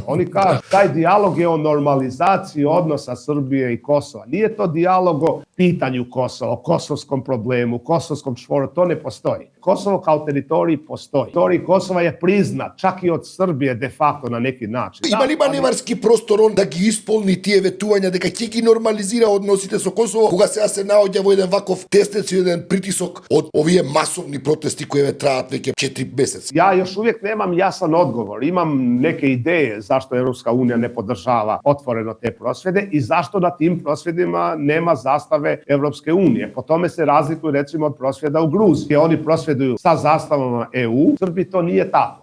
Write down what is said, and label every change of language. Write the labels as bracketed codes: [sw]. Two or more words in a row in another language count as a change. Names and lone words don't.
[hr] Oni kažu taj dijalog je o normalizaciji odnosa Srbije i Kosova. Nije to dijalog o pitanju Kosova, o kosovskom problemu, kosovskom čvoru. To ne postoji. Kosovo kao teritorij postoji. Teritorij Kosova je priznat čak i od Srbije de facto na neki način. [mk] Има ли маневарски простор он да ги исполни тие ветувања дека ќе ги нормализира односите со Косово, кога сега се наоѓа во еден ваков тестец и еден притисок од овие масовни протести кои траат веќе 4 месеци? [hr] Ja još uvijek nemam jasan odgovor. Imam neke ideje zašto Europska unija ne podržava otvoreno te prosvjede i zašto na tim prosvjedima nema zastave Europske unije. Po tome se razlikuju recimo od prosvjeda u Gruziji. Oni prosvjeduju sa zastavama EU. U Srbiji to nije tako.